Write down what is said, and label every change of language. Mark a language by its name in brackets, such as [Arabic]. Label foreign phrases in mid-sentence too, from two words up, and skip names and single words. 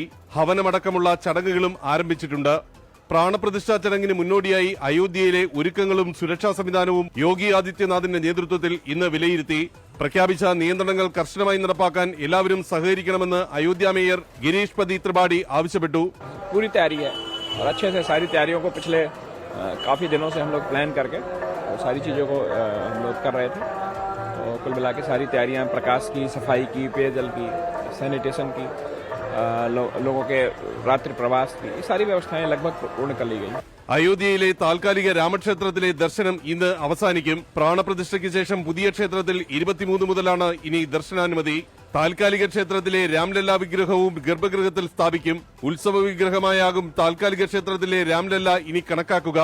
[Malayalam] ഹവനമടക്കമുള്ള ചടങ്ങുകളും ആരംഭിച്ചിട്ടുണ്ട്. പ്രാണപ്രതിഷ്ഠാ ചടങ്ങിന് മുന്നോടിയായി അയോധ്യയിലെ ഒരുക്കങ്ങളും സുരക്ഷാ സംവിധാനവും യോഗി ആദിത്യനാഥിന്റെ നേതൃത്വത്തിൽ ഇന്ന് വിലയിരുത്തി. പ്രഖ്യാപിച്ച നിയന്ത്രണങ്ങൾ കർശനമായി നടപ്പാക്കാൻ എല്ലാവരും സഹകരിക്കണമെന്ന് അയോധ്യ മേയർ ഗിരീഷ് പതി ത്രിപാഠി ആവശ്യപ്പെട്ടു. [Hindi] पूरी तैयारी है और अच्छे से सारी तैयारियों को पिछले काफ़ी दिनों से हम लोग प्लान करके सारी चीज़ों को हम लोग कर रहे थे. तो और कुल मिला के सारी तैयारियां प्रकाश की, सफाई की, पेयजल की, सैनिटेशन की, लोगों के रात्रि प्रवास की, ये सारी व्यवस्थाएं लगभग पूर्ण कर ली गई। [Malayalam] അയോധ്യയിലെ താൽക്കാലിക രാമക്ഷേത്രത്തിലെ ദർശനം ഇന്ന് അവസാനിക്കും. പ്രാണപ്രതിഷ്ഠയ്ക്ക് ശേഷം പുതിയ ക്ഷേത്രത്തിൽ 23 മുതലാണ് ഇനി ദർശനാനുമതി. താൽക്കാലിക ക്ഷേത്രത്തിലെ രാംലല്ല വിഗ്രഹവും ഗർഭഗൃഹത്തിൽ സ്ഥാപിക്കും. ഉത്സവ വിഗ്രഹമായാകും താൽക്കാലിക ക്ഷേത്രത്തിലെ രാംലല്ല ഇനി കണക്കാക്കുക.